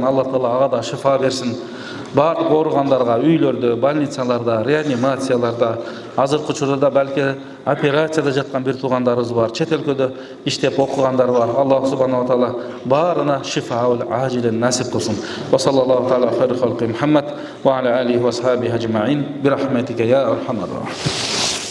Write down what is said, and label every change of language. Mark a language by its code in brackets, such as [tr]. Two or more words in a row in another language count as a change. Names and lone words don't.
[ky] Алла Таала ага да шифа берсин. Бардык ооругандарга үйлөрдө, больницаларда, реанимацияларда, азыркы учурда балки операцияда жаткан бир туугандарыбыз бар, чет өлкөдө иштеп окугандар бар. Аллах Субханаху ва Таала баарына [ar] شفاء عاجل [ky] насип кылсын. [ar] وصلى الله تعالى خير خلقه محمد وعلى آله وأصحابه أجمعين برحمتك يا أرحم الراحمين.